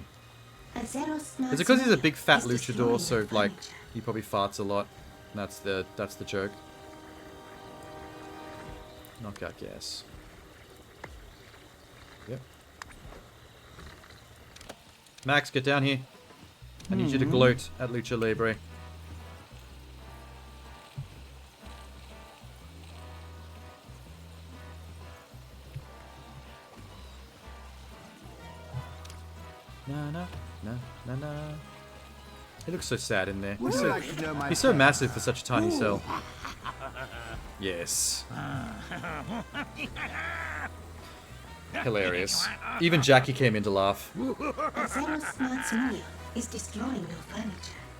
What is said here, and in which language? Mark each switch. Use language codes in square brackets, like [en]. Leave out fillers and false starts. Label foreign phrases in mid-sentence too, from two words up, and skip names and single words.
[en] Is it because he's a big fat luchador, so, like, he probably farts a lot? And that's the joke. Knockout gas. Yep. Max, get down here. I need you to gloat at Lucha Libre. Na na na na na. He looks so sad in there. He's so massive for such a tiny cell. Yes. Hilarious. Even Jackie came in to laugh. Is destroying your furniture.